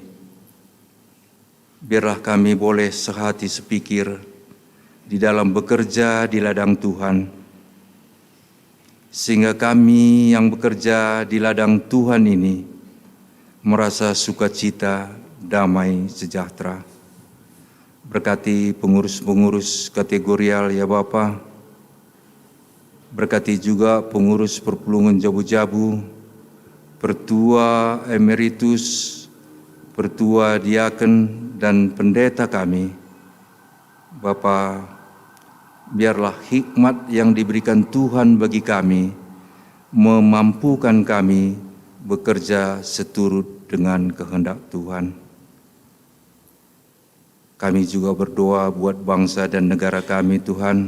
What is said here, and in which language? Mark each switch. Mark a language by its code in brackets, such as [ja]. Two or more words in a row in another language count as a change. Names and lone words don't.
[id] Biarlah kami boleh sehati sepikir di dalam bekerja di ladang Tuhan. sehingga kami yang bekerja di ladang Tuhan ini merasa sukacita, damai, sejahtera. Berkati pengurus-pengurus kategorial ya Bapa, berkati juga pengurus perpulungan Jabu-Jabu, pertua emeritus, pertua diaken, dan pendeta kami. Bapa, biarlah hikmat yang diberikan Tuhan bagi kami memampukan kami bekerja seturut dengan kehendak Tuhan. Kami juga berdoa buat bangsa dan negara kami, Tuhan.